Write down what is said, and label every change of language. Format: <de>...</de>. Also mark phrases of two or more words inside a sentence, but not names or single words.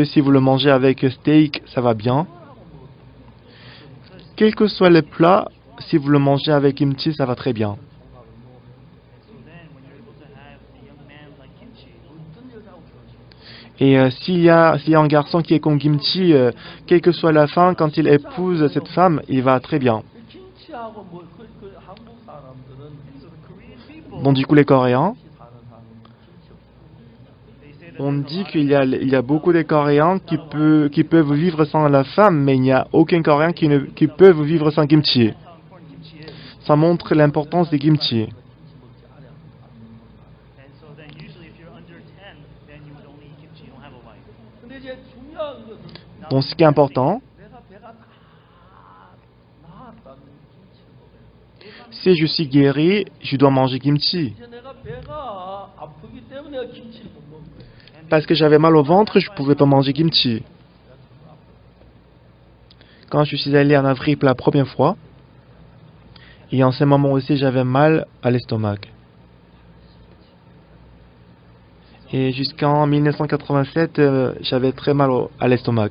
<fr>Si vous le mangez avec steak, ça va bien. Quel que soit le plat, si vous le mangez avec kimchi, ça va très bien. Et s'il y a un garçon qui est comme kimchi, quelle que soit la fin, quand il épouse cette femme, il va très bien.</fr> <ko>김치하고 한국 사람들은</ko> <fr>Donc du coup, les Coréens,</fr> <ko>김치 사는 사람은 김치 없어요.</ko> <fr>on dit qu'il y a beaucoup de Coréens qui peuvent vivre sans la femme, mais il n'y a aucun Coréen qui peut vivre sans kimchi. Ça montre l'importance des kimchi.</fr> <ko>근데 이제 중요한 것은</ko> <fr>Donc ce qui est important,</fr> <ko>내가 배가 다 나았다는 김치를 먹어요.</ko> <fr>si je suis guéri, je dois manger kimchi.</fr> <ko>이제 내가 배가 아프기 때문에 내가 김치를 못 먹는 거예요.</ko> <fr>Parce que j'avais mal au ventre, je ne pouvais pas manger kimchi. Quand je suis allé en Afrique pour la première fois, et en ce moment aussi, j'avais mal à l'estomac. Et jusqu'en 1987, j'avais très mal à l'estomac.</fr>